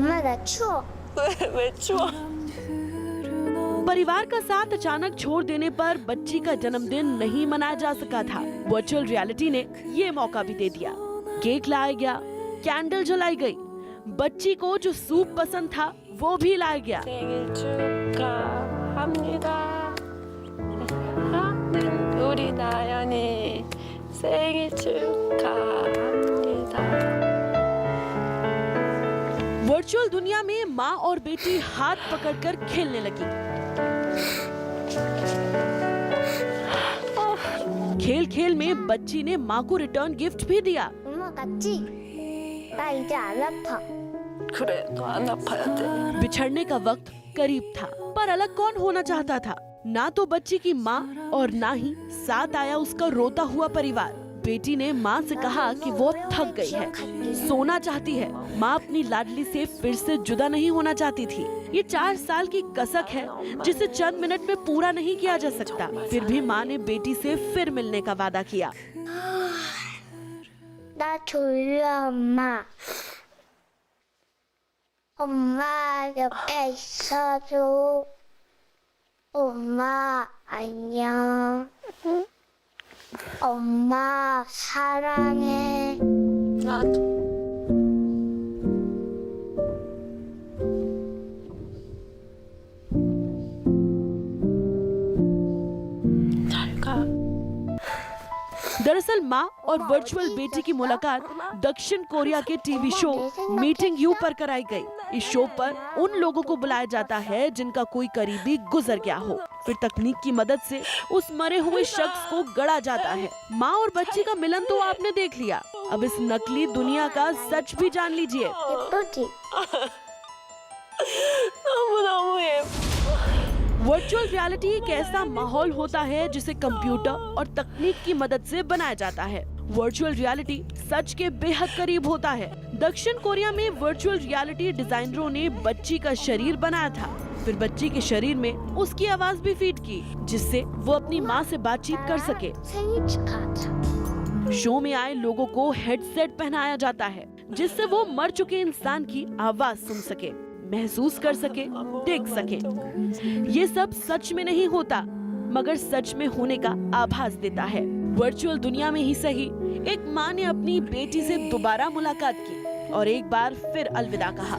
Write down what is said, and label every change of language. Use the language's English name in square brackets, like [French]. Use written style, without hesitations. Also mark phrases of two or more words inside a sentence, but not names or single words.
[Hindi] परिवार का साथ अचानक छोड़ देने पर बच्ची का जन्मदिन नहीं मनाया जा सका था। [English] virtual reality [Hindi] ने ये मौका भी दे दिया। केक लाया गया, कैंडल जलाई गई, बच्ची को जो सूप पसंद था वो भी लाया गया। [Korean] 우리 나연이 생일 축하합니다। [Hindi] वर्चुअल दुनिया में माँ और बेटी हाथ पकड़कर खेलने लगी। खेल खेल में बच्ची ने माँ को [English] return gift [Hindi] भी दिया। [Korean] 그래, 너 안 아파야 돼। [Hindi] बिछड़ने का वक्त करीब था, पर अलग कौन होना चाहता था? ना तो बच्ची की माँ और ना ही साथ आया उसका रोता हुआ परिवार। बेटी ने माँ से कहा कि वो थक गई है, सोना चाहती है। माँ अपनी लाडली से फिर से जुदा नहीं होना चाहती थी। ये 4 साल की कसक है जिसे चंद मिनट में पूरा नहीं किया जा सकता। फिर भी माँ ने बेटी से फिर मिलने का वादा किया। [Korean] 나 졸려 엄마. 엄마 옆에 있어줘. 엄마 안녕. 엄마 사랑해. 나도. 잘 가. [Hindi] दरअसल माँ और वर्चुअल बेटी की मुलाकात दक्षिण कोरिया के टीवी शो मीटिंग यू पर कराई गई। इस शो पर उन लोगों को बुलाया जाता है जिनका कोई करीबी गुजर गया हो, फिर तकनीक की मदद से उस मरे हुए शख्स को गढ़ा जाता है। माँ और बच्ची का मिलन तो आपने देख लिया, अब इस नकली दुनिया का सच भी जान लीजिए। [Korean] 예쁘지? 너무 예뻐. [English] virtual reality [Hindi] एक ऐसा माहौल होता है जिसे कंप्यूटर और तकनीक की मदद से बनाया जाता है। [English] virtual reality [Hindi] सच के बेहद करीब होता है। दक्षिण कोरिया में [English] virtual reality designers [Hindi] ने बच्ची का शरीर बनाया था, फिर बच्ची के शरीर में उसकी आवाज भी फीड की, जिससे वो अपनी माँ से बातचीत कर सके। [Korean] 생일 축하하자. [Hindi] शो में आए लोगों को हेडसेट पहनाया जाता है, जिससे वो मर चुके इंसान की आवाज सुन सके, महसूस कर सके, देख सके। ये सब सच में नहीं होता, मगर सच में होने का आभास देता है। वर्चुअल दुनिया में ही सही, एक माँ ने अपनी बेटी से दोबारा मुलाकात की और एक बार फिर अलविदा कहा।